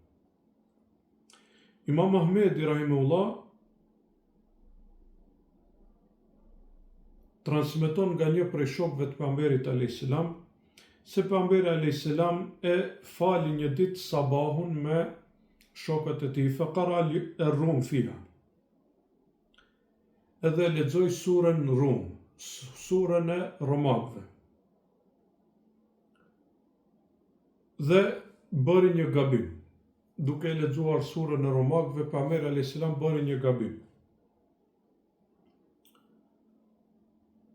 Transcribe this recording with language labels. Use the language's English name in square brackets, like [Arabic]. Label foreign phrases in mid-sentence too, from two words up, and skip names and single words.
[Albanian] Imam Ahmedi rahimahullah transmeton nga një prej shokëve të pejgamberit [Arabic] عليه السلام [Albanian] se pejgamberi [Arabic] عليه السلام [Albanian] e fali një ditë sabahun me shokët e tij, [Arabic] فقرأ الروم فيها. [Albanian] Edhe lexoj surën Rum, surën e romakëve. Dhe bëri një gabim. Duke lexuar surën e romakëve, pejgamberi [Arabic] عليه السلام [Albanian] bëri një gabim.